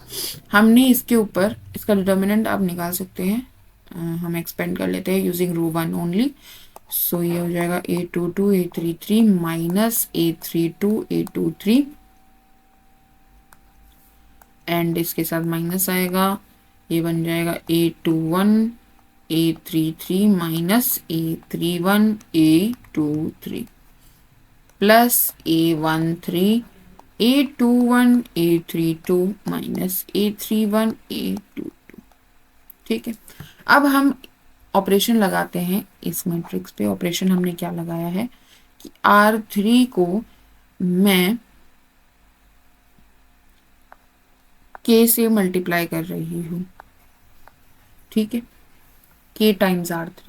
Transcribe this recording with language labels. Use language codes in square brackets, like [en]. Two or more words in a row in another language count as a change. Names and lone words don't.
[hi] हमने इसके ऊपर इसका डिटर्मिनेंट आप निकाल सकते हैं। हम एक्सपेंड कर लेते हैं [en] using row 1 only. [hi] सो ये हो जाएगा A22 A33 माइनस A32 A23 एंड इसके साथ माइनस आएगा, ये बन जाएगा A21 A33 माइनस A31 A23 प्लस A13 A21 A32 माइनस A31 A22, ठीक है। अब हम ऑपरेशन लगाते हैं इस मैट्रिक्स पे। ऑपरेशन हमने क्या लगाया है कि R3 को मैं K से मल्टीप्लाई कर रही हूँ, ठीक है, K टाइम्स R3।